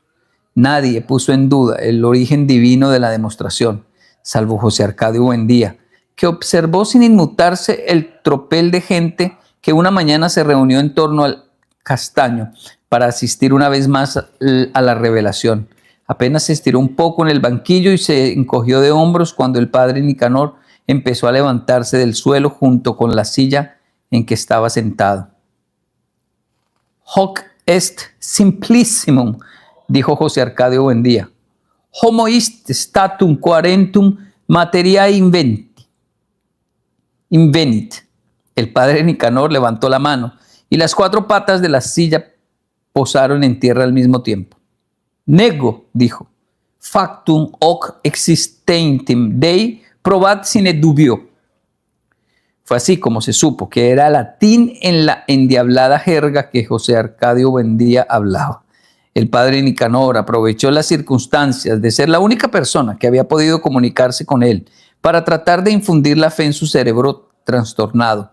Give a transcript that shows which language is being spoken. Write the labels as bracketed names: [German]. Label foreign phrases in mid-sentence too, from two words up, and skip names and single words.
[Spanish] Nadie puso en duda el origen divino de la demostración, salvo José Arcadio Buendía, que observó sin inmutarse el tropel de gente que una mañana se reunió en torno al castaño para asistir una vez más a la revelación. Apenas se estiró un poco en el banquillo y se encogió de hombros cuando el padre Nicanor empezó a levantarse del suelo junto con la silla en que estaba sentado. [Latin] Hoc est simplissimum, [Spanish] dijo José Arcadio Buendía. [Latin] Homo ist statum quarentum materiae invenit. [Spanish] El padre Nicanor levantó la mano y las 4 patas de la silla posaron en tierra al mismo tiempo. Nego, dijo, [Latin] factum hoc existentem Dei probat sine dubio. [Spanish] Fue así como se supo que era latín en la endiablada jerga que José Arcadio Buendía hablaba. El padre Nicanor aprovechó las circunstancias de ser la única persona que había podido comunicarse con él para tratar de infundir la fe en su cerebro trastornado.